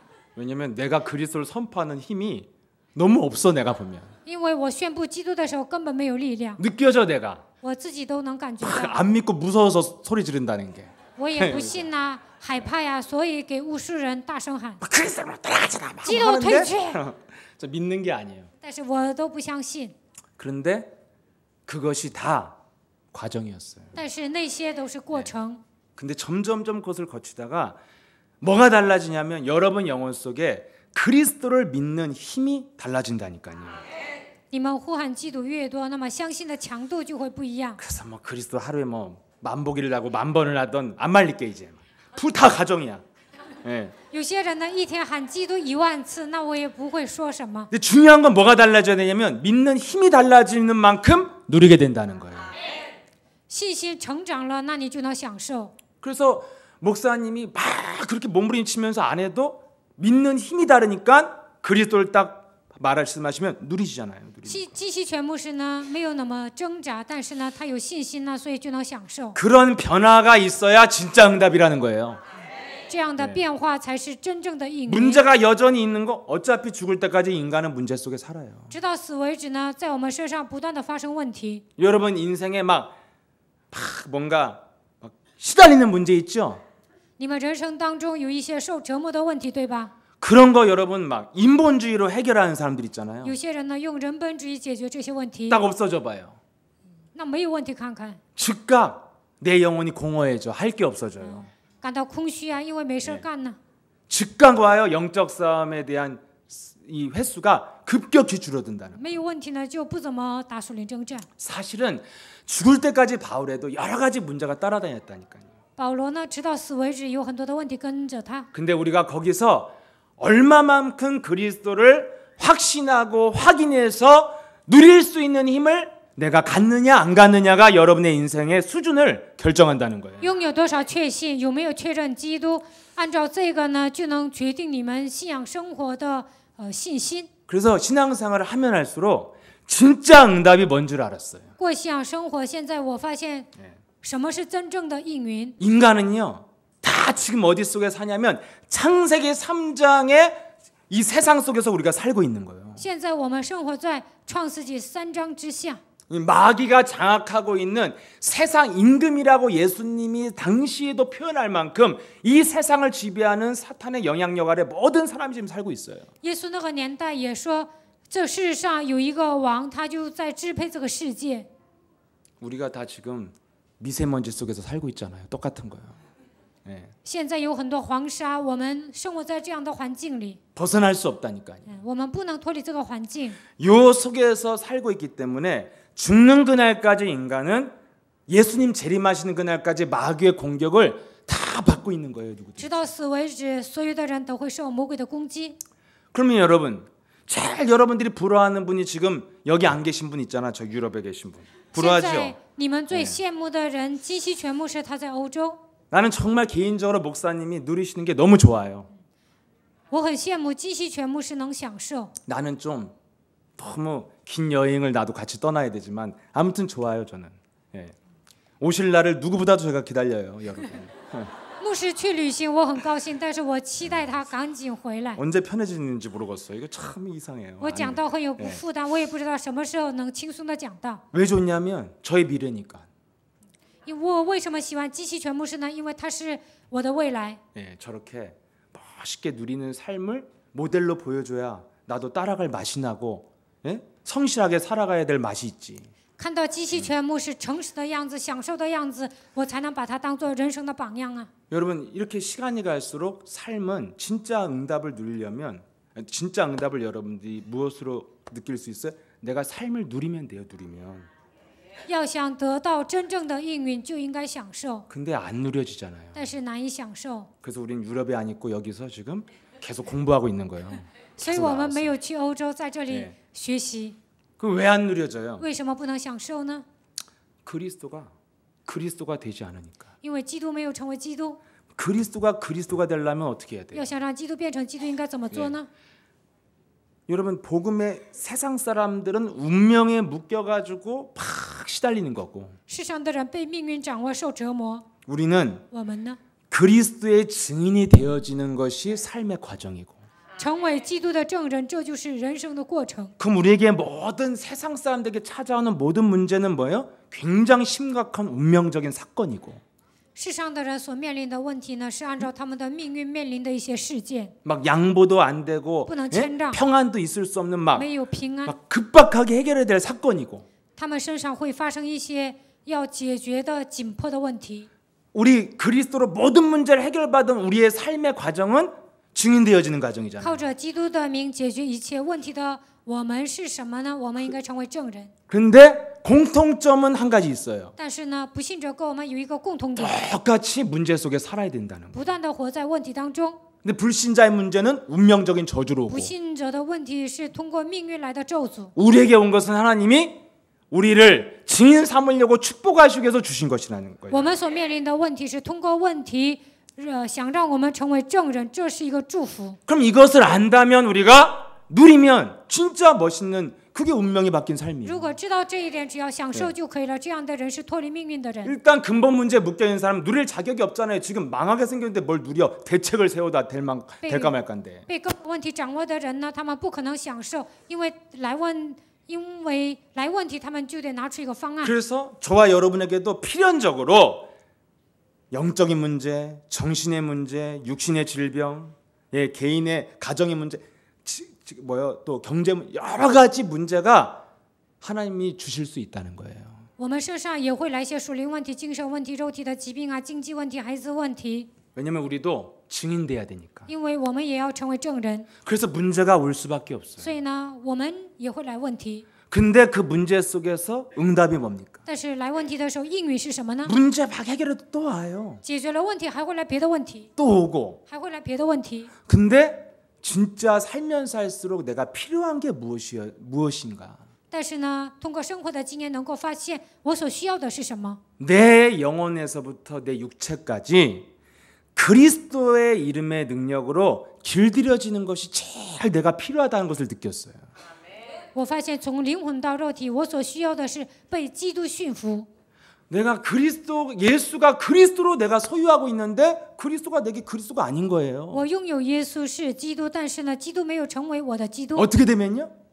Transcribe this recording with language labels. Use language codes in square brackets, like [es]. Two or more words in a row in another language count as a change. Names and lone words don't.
[ko] 왜냐면 내가 그리스도를 선포하는 힘이 너무 없어 내가 보면. [zh] 因为我宣布基督的时候根本没有力量， [ko] 느껴져 내가. [zh] 我自己都能感觉到， [ko] 안 믿고 무서워서 소리 지른다는 게. [zh] 我也不信呐、害怕呀，所以给巫术人大声喊 [ko] 그리스도로 따라가잖아. 막 [zh] 基督退去， [ko] 저 믿는 게 아니에요. [zh] 但是我都不相信， [ko] 그런데 그것이 다 과정이었어요. [zh] 但是那些都是过程。 [ko] 근데 점점점 그것을 거치다가 뭐가 달라지냐면 여러분 영혼 속에 그리스도를 믿는 힘이 달라진다니까요. [zh] 你们呼喊基督越多，那么相信的强度就会不一样。 [ko] 그래서 뭐 그리스도 하루에 뭐 만보기를 하고 만번을 하던 안 말릴게 이제. 불 다 가정이야. 예. [zh] 有些人呢，一天喊基督10000次，那我也不会说什么。 [ko] 근데 중요한 건 뭐가 달라져야 되냐면 믿는 힘이 달라지는 만큼 누리게 된다는 거예요. [zh] 信心成长了，那你就能享受。 [ko] 그래서 목사님이 막 그렇게 몸부림치면서 안 해도 믿는 힘이 다르니까 그리스도를 딱 말씀하시면 누리시잖아요. [zh] 基西全牧师呢没有那么挣扎，但是呢他有信心呢，所以就能享受。 [ko] 그런 변화가 있어야 진짜 응답이라는 거예요. [zh] 这样的变化才是真正的应允。 [ko] 문제가 여전히 있는 거 어차피 죽을 때까지 인간은 문제 속에 살아요. [zh] 直到死为止呢，在我们身上不断的发生问题。 [ko] 여러분 인생에 막 뭔가 막 시달리는 문제 있죠? [zh] 你们人生当中有一些受折磨的问题，对吧？ [ko] 그런 거 여러분 막 인본주의로 해결하는 사람들 있잖아요. [zh] 有些人呢用人本主义解决这些问题， [ko] 딱 없어져 봐요. [zh] 那没有问题看看， [ko] 즉각 내 영혼이 공허해져. 할 게 없어져요. [zh] 感到空虚啊，因为没事干呢。 [ko] 즉각 와요. 영적 싸움에 대한 이 횟수가 급격히 줄어든다는. [zh] 没有问题呢，就不怎么打属灵征战。 [ko] 사실은 죽을 때까지 바울에도 여러 가지 문제가 따라다녔다니까요. [zh] 保罗呢，直到死为止，有很多的问题跟着他。 [ko] 근데 우리가 거기서 얼마만큼 그리스도를 확신하고 확인해서 누릴 수 있는 힘을 내가 갖느냐 안 갖느냐가 여러분의 인생의 수준을 결정한다는 거예요. [zh] 拥有多少确信，有没有确认基督，按照这个呢，就能决定你们信仰生活的信心。 [ko] 그래서 신앙생활을 하면 할수록 진짜 응답이 뭔 줄 알았어요. [zh] 过信仰生活，现在我发现什么是真正的应允。 [ko] 인간은요 다 지금 어디 속에 사냐면 창세기 3장의 이 세상 속에서 우리가 살고 있는 거예요. [zh] 现在我们生活在创世纪3章之下， [ko] 마귀가 장악하고 있는 세상 임금이라고 예수님이 당시에도 표현할 만큼 이 세상을 지배하는 사탄의 영향력 아래 모든 사람이 지금 살고 있어요. [zh] 耶稣那个年代也说，这世上有一个王，他就在支配这个世界。 [ko] 우리가 다 지금 미세먼지 속에서 살고 있잖아요. 똑같은 거예요. 네. [zh] 现在有很多黄沙，我们生活在这样的环境里， [ko] 벗어날 수 없다니까요. [zh] 我们不能脱离这个环境。 [ko] 요 속에서 살고 있기 때문에 죽는 그날까지 인간은 예수님 재림하시는 그날까지 마귀의 공격을 다 받고 있는 거예요. 누구든. [zh] 直到死为止，所有的人都会受魔鬼的攻击。 [ko] 그러면 여러분, 제일 여러분들이 부러워하는 분이 지금 여기 안 계신 분 있잖아. 저 유럽에 계신 분. [zh] 现 [ko] 부러워하죠? [zh] 在你们最羡慕的人，基西全牧师他在欧洲， [ko] 나는 정말 개인적으로 목사님이 누리시는 게 너무 좋아요. [zh] 我很羡慕基西全牧师能享受。 [ko] 나는 좀 너무 긴 여행을 나도 같이 떠나야 되지만 아무튼 좋아요 저는. 예. 오실 날을 누구보다도 제가 기다려요, 여러분. [zh] 牧师去旅行，我很高兴，但是我期待他赶紧回来。 [ko] 언제 편해지는지 모르겠어요. 이거 참 이상해요. [zh] 我讲道很有负担，我也不知道什么时候能轻松的讲道。 [ko] 왜 좋냐면 저의 미래니까. [zh] 我为什么喜欢基西全牧师呢？因为他是我的未来。 [ko] 예, 저렇게 멋있게 누리는 삶을 모델로 보여줘야 나도 따라갈 맛이 나고, 예? 성실하게 살아가야 될 맛이 있지. [zh] 看到基西全牧师诚实的样子、享受的样子，我才能把他当做人生的榜样啊！ [ko] 여러분 이렇게 시간이 갈수록 삶은 진짜 응답을 누리려면 진짜 응답을 여러분들이 무엇으로 느낄 수 있어요? 내가 삶을 누리면 돼요, 누리면. [zh] 要想得到真正的应允，就应该享受， [ko] 근데 안 누려지잖아요. [zh] 但是难以享受， [ko] 그래서 우린 유럽에 안 있고 여기서 지금 계속 공부하고 있는 거예요. [zh] 所以我们没有去欧洲，在这里 [ko] 네 [zh] 学习。 [ko] 그 왜 안 누려져요? [zh] 为什么不能享受呢？ [ko] 그리스도가 되지 않으니까. [zh] 因为基督没有成为基督。 [ko] 그리스도가 되려면 어떻게 해야 돼요? [zh] 要想让基督变成基督，应该怎么做呢？ [ko] 여러분 복음의 세상 사람들은 운명에 묶여가지고 팍 시달리는 거고 [zh] 世上的人被命运掌握，受折磨。 [ko] 우리는 [zh] 我们呢？ [ko] 그리스도의 증인이 되어지는 것이 삶의 과정이고 [zh] 成为基督的证人，这就是人生的过程。 [ko] 그럼 우리에게 모든 세상 사람들에게 찾아오는 모든 문제는 뭐예요? 굉장히 심각한 운명적인 사건이고 [zh] 世上的人所面临的问题呢，是按照他们的命运面临的一些事件， [ko] 막 양보도 안 되고 [zh] 不能 [ko] 예? [zh] 谦让， [ko] 평안도 있을 수 없는 막 [zh] 没有平安， [ko] 급박하게 해결해야 될 사건이고 [zh] 他们身上会发生一些要解决的紧迫的问题。 [ko] 우리 그리스도로 모든 문제를 해결받은 우리의 삶의 과정은 증인되어지는 [zh] 靠 [ko] 과정이잖아요. [zh] 着基督的名解决一切问题的我们是什么呢？我们应该成为证人。 [ko] 근데 공통점은 한 가지 있어요. [zh] 但是呢，不信者跟我们有一个共同点， [ko] 똑같이 문제 속에 살아야 된다는 거. [zh] 不断的活在问题当中。 [ko] 근데 불신자의 문제는 운명적인 저주로 오고 [zh] 不信者的问题是通过命运来的咒诅。 [ko] 우리에게 온 것은 하나님이 우리를 증인 삼으려고 축복하시기 위해서 주신 것이라는 거예요. [zh] 我们所面临的问题是通过问题，想让我们成为证人，这是一个祝福。 [ko] 그럼 이것을 안다면 우리가 누리면 진짜 멋있는 그게 운명이 바뀐 [zh] 如 [ko] 삶이에요. [zh] 果知道这一点，只要享受就可以了。这样的人是脱离命运的人。 [ko] 일단 근본 문제에 묶여있는 사람은 누릴 자격이 없잖아요. 지금 망하게 생겼는데 뭘 누려. 대책을 세워다 될까 말까인데. [zh] 被根本问题掌握的人呢，他们不可能享受，因为来问题，他们就得拿出一个方案。 [ko] 그래서 저와 여러분에게도 필연적으로 영적인 문제, 정신의 문제, 육신의 질병, 예, 개인의 가정의 문제, 또 경제 여러 가지 문제가 하나님이 주실 수 있다는 거예요. [zh] 我们身上也会来一些属灵问题、精神问题、肉体的疾病啊、经济问题、孩子问题。 [ko] 왜냐면 우리도 증인돼야 되니까. [zh] 因为我们也要成为证人， [ko] 그래서 문제가 올 수밖에 없어요. [zh] 所以呢，我们也会来问题。 [ko] 근데 그 문제 속에서 응답이 뭡니까? [zh] 但是来问题的时候，应允是什么呢？ [ko] 문제 막 해결해도 또 와요. [zh] 解决了问题，还会来别的问题， [ko] 또 오고. [zh] 还会来别的问题。 [ko] 근데 진짜 살면서 할수록 내가 필요한 게 무엇인가? [zh] 但是呢，通过生活的经验，能够发现我所需要的是什么。 [ko] 내 영혼에서부터 내 육체까지 그리스도의 이름의 능력으로 길들여지는 것이 제일 내가 필요하다는 것을 느꼈어요. [zh] 我发现从灵魂到肉体，我所需要的是被基督驯服。 [ko] 내가 예수가 그리스도로 내가 소유하고 있는데 그리스도가 내게 그리스도가 아닌 거예요. [zh] 我拥有耶稣是基督，但是呢，基督没有成为我的基督。 [ko] 어떻게 되면요?